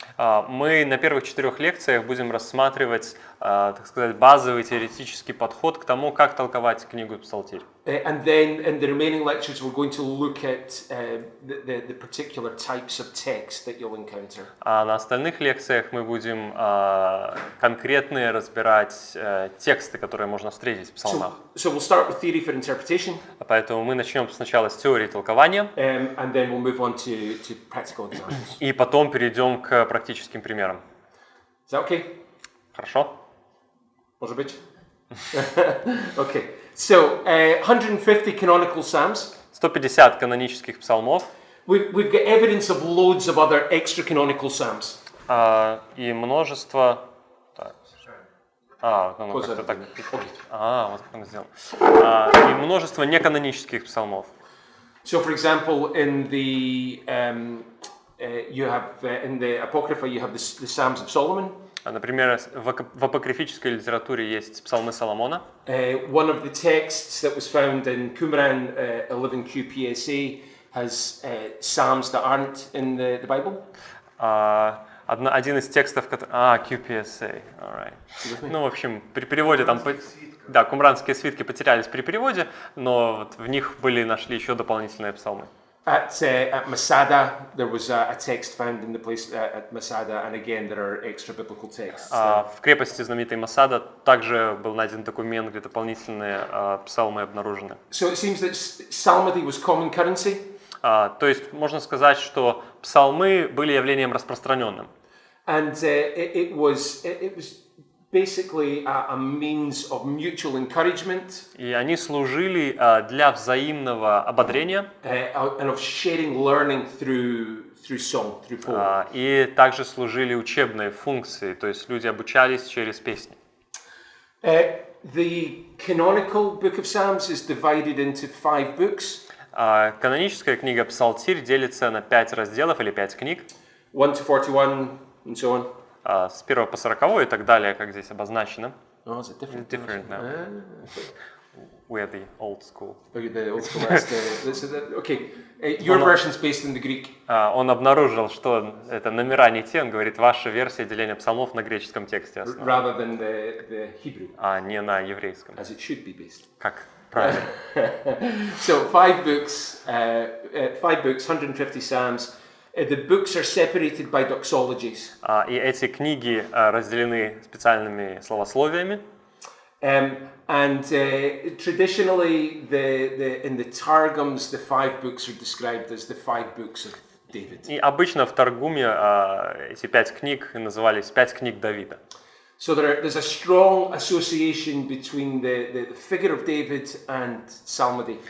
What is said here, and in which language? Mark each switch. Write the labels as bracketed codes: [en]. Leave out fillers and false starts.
[ru] Мы на первых 4 лекциях будем рассматривать, так сказать, базовый теоретический подход к тому, как толковать книгу Псалтирь. [en] And then in the remaining lectures, we're going to look at the particular types of text that you'll encounter. [ru] А на остальных лекциях мы будем конкретные разбирать тексты, которые можно встретить в псалмах. [en] So we'll start with theory for interpretation. [ru] Поэтому мы начнем сначала с теории толкования, [en] And then we'll move on to practical examples. [ru] и потом перейдем к практическим примерам. [en] Is that okay? [ru] Хорошо? Может быть? [en] Okay. So, 150 canonical psalms. [ru] 150 канонических псалмов. [en] We've got evidence of loads of other extra canonical psalms. [ru] И множество... ну как-то так. Вот как он сделал. И множество неканонических псалмов. [en] So, for example, in the you have in the Apocrypha you have the Psalms of Solomon. [ru] Например, в апокрифической литературе есть Псалмы Соломона. [en] One of the texts that was found in Qumran 11Q PSA has psalms that aren't in the Bible. [ru] Один из текстов, QPSA, alright. Ну, в общем, при переводе там, да, кумранские свитки потерялись при переводе, но вот в них нашли еще дополнительные псалмы. [en] At Masada, there was a text found in the place at Masada, and again there are extra biblical texts. [ru] В крепости знаменитой Масада также был найден документ, где дополнительные псалмы обнаружены. [en] So it seems that psalmody was common currency. [ru] То есть можно сказать, что псалмы были явлением распространенным. [en] And it was basically a means of mutual encouragement. [ru] И они служили для взаимного ободрения. [en] And of sharing learning through song, through poem. [ru] И также служили учебной функцией, то есть люди обучались через песни. [en] The canonical book of Psalms is divided into 5 books. [ru] Каноническая книга Псалтирь делится на 5 разделов или 5 книг. [en] 1 to 41 and so on. [ru] С 1 по 40 и так далее, как здесь обозначено. [en] Oh, is it different? Different now. We are the old school. Oh, the old school. Okay. Your version is based in the Greek. [ru] Он обнаружил, что это номера не те, он говорит, ваша версия деления псалмов на греческом тексте основана. [en] Rather than the Hebrew. [ru] А не на еврейском. [en] As it should be based. [ru] Как правильно. [en] So 5 books, 150 psalms. The books are separated by doxologies. [ru] И эти книги разделены специальными словословиями. [en] And traditionally, in the Targums, the 5 books are described as the 5 books of David. [ru] И обычно в Таргуме эти 5 книг назывались 5 книг Давида. [en] So there's a strong association between the figure of David and psalmody.